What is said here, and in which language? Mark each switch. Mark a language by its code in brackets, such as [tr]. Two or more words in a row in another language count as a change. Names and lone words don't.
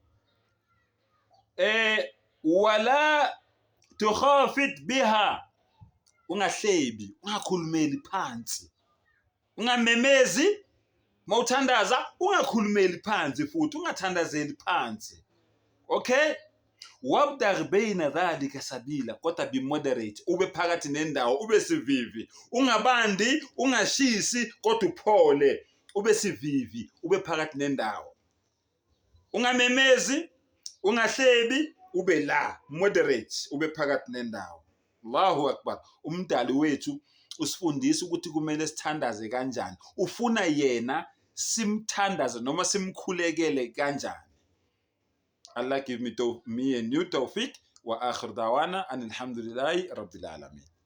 [ar] ولا تخافت بها. [zu] Ungahlebi, ungakhulumeli phansi. Ungamemezi, mawuthandaza ungakhulumeli phansi futhi, ungathandazeli phansi. [ar] Okay? وابتغ بين ذلك سبيلا, [zu] kodwa [en] be moderate, [zu] ube phakathi nendawo, ube sivivi. Ungabandi, ungashisi, kodwa uphole, ube sivivi, ube phakathi nendawo. Ungamemezi, ungahlebi, ube la, moderate, ube phakathi nendawo. [ar] الله أكبر. [zu] Umdali wethu usifundisa ukuthi kumele sithandaze kanjani. Ufuna yena simthandaze noma simkhulekele kanjani. [en] Allah give me and you [ar] توفيق وآخر دعوانا الحمد لله رب العالمين.